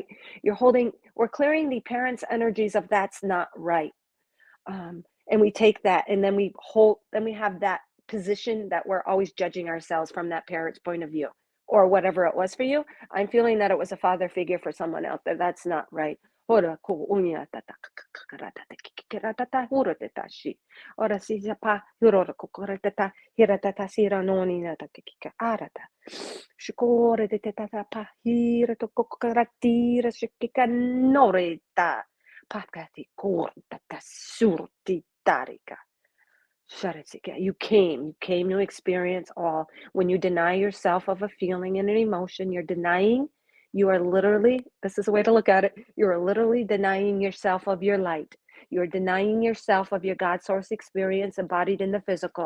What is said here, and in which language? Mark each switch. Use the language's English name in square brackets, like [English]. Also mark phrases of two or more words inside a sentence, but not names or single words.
[English] We're clearing the parents' energies of that's not right, and we take that and then we have that position that we're always judging ourselves from that parent's point of view or whatever it was for you. I'm feeling that it was a father figure for someone out there. That's not right. Ora ko unya tata kakarata kikira tata huro tata shi. Ora si pa huro ko korata hira tata sira noni na tata kika arata. Shikore de tata pa hira to kokaratira shikika noreta. Pakati kortata surti tarika. You came to experience all. When you deny yourself of a feeling and an emotion, you are literally, this is a way to look at it, you are literally denying yourself of your light. You're denying yourself of your God source experience embodied in the physical.